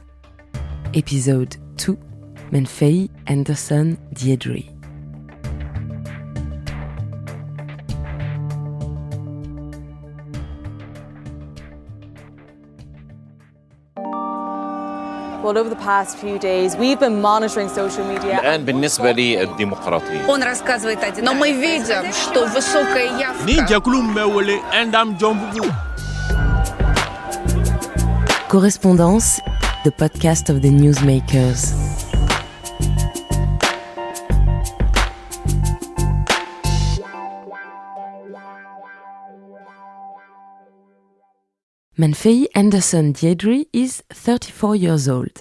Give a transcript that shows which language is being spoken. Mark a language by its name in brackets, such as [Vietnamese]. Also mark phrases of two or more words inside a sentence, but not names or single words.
[English] Episode 2, Manféi Anderson Diédri. Well, over the past few days, we've been monitoring social media. [Arabic] الآن بالنسبة لي الديمقراطية. [Russian] Он рассказывает один. Но мы видим, что высокая явка. [English] Correspondances, the podcast of the newsmakers. Manféi Anderson Diédri is 34 years old.